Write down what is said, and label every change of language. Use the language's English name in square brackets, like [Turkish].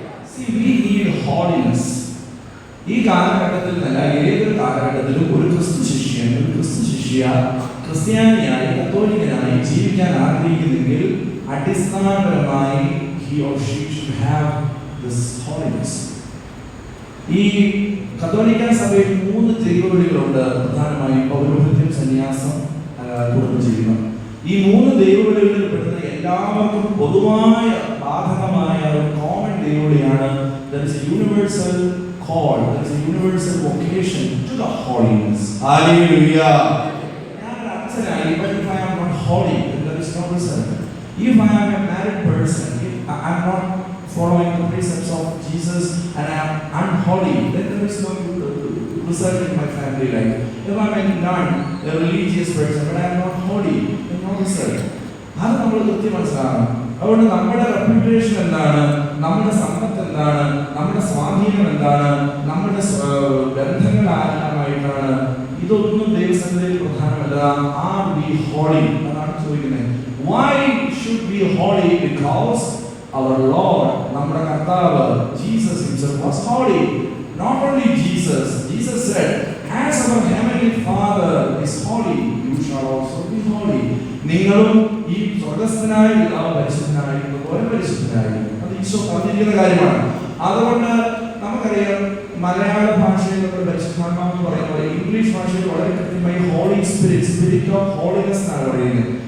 [English] See, we need holiness. [Malayalam] ഈ കാലഘട്ടത്തിൽ നല്ല ഏതൊരു കാലഘട്ടത്തിലും ഒരു ക്രിസ്തു ശിഷ്യൻ, ഒരു ക്രിസ്തു ശിഷ്യ ക്രിസ്ത്യാനിയായി, കത്തോലിക്കനായി ജീവിക്കാൻ ആഗ്രഹിക്കുന്നെങ്കിൽ അടിസ്ഥാനപരമായി [English] he or she should have this holiness. [Malayalam] ഈ കത്തോലിക്ക സഭയിൽ 3 ദൈവവിളികളുണ്ട് പ്രധാനമായും: പൗരോഹിത്യം, സന്യാസം, കുടുംബജീവിതം. ഈ 3 ദൈവവിളികളിൽ പെടുന്ന എല്ലാവർക്കും പൊതുവായ ബാധകമായ ഒരു common ദൈവവിളിയാണ് [English] there is a universal call, there is a universal vocation to the holiness. Hallelujah! [Malayalam] ഞാൻ ഒരു അച്ഛനായി, [English] but if I am not holy, then there is no result. If I am a married person, if I am not following the precepts of Jesus and I am unholy, then there is no result in my family life. If I am a nun, a religious person, but I am not holy, then no result. [Malayalam] അത് നമ്മൾ കൃത്യം മനസ്സിലാക്കണം. അതുകൊണ്ട് നമ്മുടെ reputation എന്താണ്, നമ്മുടെ സമ്പത്ത് എന്താണ്, നമ്മുടെ സ്വാധീനം എന്താണ്, നമ്മുടെ ബന്ധങ്ങൾ ആരാമായിട്ടാണ്, ഇതൊന്നും ദൈവസന്നിധിയിൽ പ്രധാനമല്ല. [English] Are we holy? [Malayalam] അതാണ് ചോദിക്കുന്നത്. [English] Why should we holy? Because our Lord, [Malayalam] നമ്മുടെ കർത്താവ്, [English] Jesus himself was holy. Not only Jesus. Jesus said, as our heavenly Father is holy, you shall also be holy. [Malayalam] നിങ്ങളും ഈ സ്വർഗ്ഗസ്ഥനായ പിതാവ് പരിശുദ്ധനായിരിക്കുന്നത് പോലെ പരിശുദ്ധനായിരിക്കും. അത് ഈശോ പറഞ്ഞിരിക്കുന്ന കാര്യമാണ്. അതുകൊണ്ട് നമുക്കറിയാം, മലയാള ഭാഷയിൽ നമ്മൾ പരിശുദ്ധാത്മാവ് എന്ന് പറയുന്ന പോലെ ഇംഗ്ലീഷ് ഭാഷയിൽ വളരെ കൃത്യമായി holy spirit, spirit of holiness എന്നാണ് പറയുന്നത്.